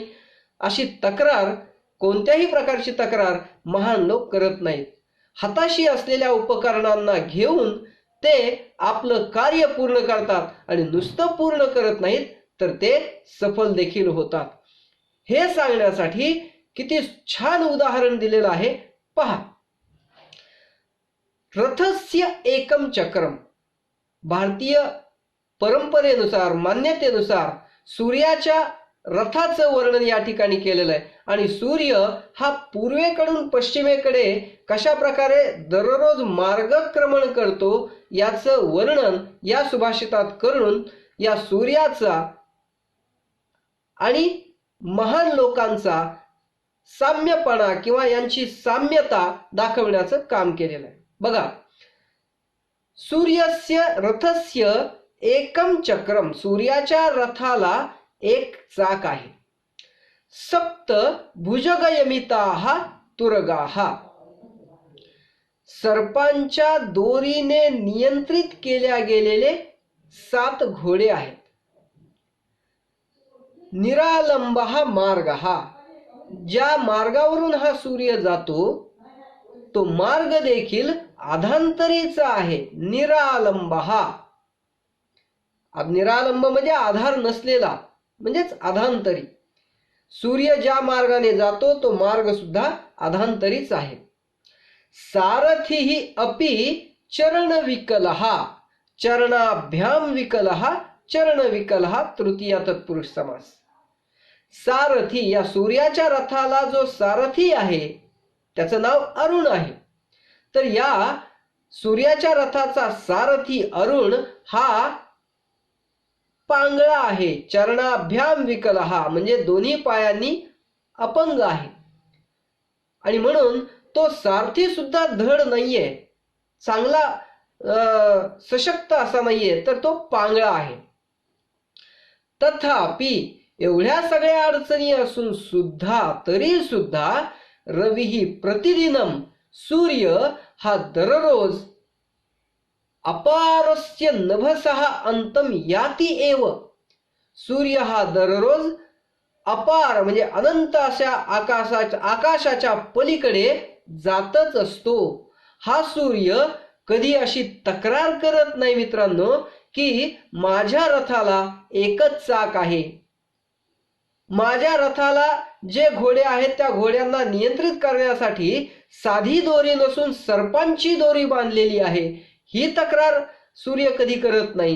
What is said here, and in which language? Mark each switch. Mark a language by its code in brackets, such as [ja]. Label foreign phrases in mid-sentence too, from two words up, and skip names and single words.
[mr] अशी तक्रार, कोणत्याही प्रकारची तक्रार महान लोक करत नाहीत. हाताशी असलेल्या उपकरणांना घेऊन ते आपलं कार्य पूर्ण करतात आणि नुसतं पूर्ण करत नाहीत तर ते सफल देखील होतात. हे सांगण्यासाठी किती छान उदाहरण दिलेलं आहे पहा. [sa] रथस्य एकम चक्रम. [mr] भारतीय परंपरेनुसार, मान्यतेनुसार सूर्याच्या रथाचं वर्णन या ठिकाणी केलेलं आहे. आणि सूर्य हा पूर्वेकडून पश्चिमेकडे कशा प्रकारे दररोज मार्गक्रमण करतो याचं वर्णन या सुभाषितात करून या सूर्याचा आणि महान लोकांचा साम्यपणा किंवा यांची साम्यता दाखवण्याचं काम केलेलं आहे. बघा, [sa] सूर्यस्य रथस्य एकम चक्रम. [mr] सूर्याच्या रथाला एक चाक आहे. [sa] सप्त भुजगयमिताः तुरगाः. [mr] सर्पांच्या दोरीने नियंत्रित केल्या गेलेले 7 घोडे आहेत. [sa] निरालंबः मार्गः. [mr] ज्या मार्गावरून हा सूर्य जातो तो मार्ग देखील आधांतरीचा आहे. [sa] निरालंबः. [mr] निरालंब म्हणजे आधार नसलेला, म्हणजेच आधांतरी. सूर्य ज्या मार्गाने जातो तो मार्ग सुद्धा आधांतरीच आहे. [sa] सारथिः अपि चरणविकलः. चरणाभ्याम विकलः, चरणविकलः तृतीया तत्पुरुष समास. [mr] सारथी, या सूर्याच्या रथाला जो सारथी आहे त्याचं नाव अरुण आहे. तर या सूर्याच्या रथाचा सारथी अरुण हा पांगळा आहे. [sa] चरणाभ्याम विकलः [mr] म्हणजे दोन्ही पायांनी अपंग आहे आणि म्हणून तो सारथी सुद्धा धड नाहीये, चांगला सशक्त असा नाहीये, तर तो पांगळा आहे. तथापि एवढ्या सगळ्या अडचणी असून सुद्धा तरी सुद्धा [sa] रविही प्रतिदिनम, [mr] सूर्य हा दररोज [sa] अपारस्य नभसः अंतम याती एव, [mr] सूर्य हा दररोज अपार म्हणजे अनंत अशा आकाशाच्या पलीकडे जातच असतो. हा सूर्य कधी अशी तक्रार करत नाही मित्रांनो की माझ्या रथाला एकच चाक आहे, माझ्या रथाला जे घोडे आहेत त्या घोड्यांना नियंत्रित करण्यासाठी साधी दोरी नसून सर्पांची दोरी बांधलेली आहे, ही तक्रार सूर्य कधी करत नाही.